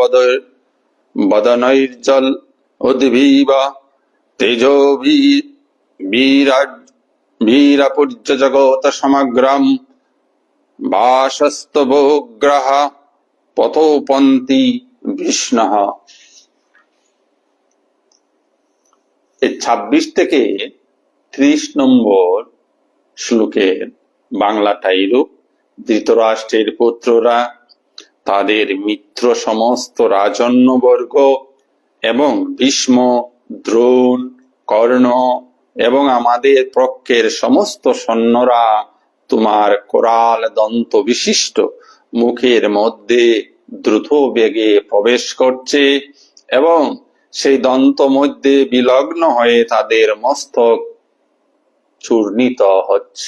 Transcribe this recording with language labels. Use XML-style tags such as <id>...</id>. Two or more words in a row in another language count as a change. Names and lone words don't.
<sa>बदनैर्जल उद्भीव तेजो वीरपुर्ज जगत समग्रम भाषस्तवोग्रह पथोपन्ति विष्णुः।</sa> <bn>26 থেকে 30 নম্বর শ্লোকের বাংলাটাই রূপ। ধৃতরাষ্ট্রের পুত্ররা তাদের মিত্র সমস্ত রাজন্যবর্গ এবং ভীষ্ম, দ্রোণ, কর্ণ এবং আমাদের পক্ষের সমস্ত সৈন্যরা তোমার কোরাল দন্ত বিশিষ্ট মুখের মধ্যে দ্রুত বেগে প্রবেশ করছে এবং সেই দন্ত মধ্যে বিলগ্ন হয়ে তাদের মস্তক চূর্ণিত হচ্ছে।</bn>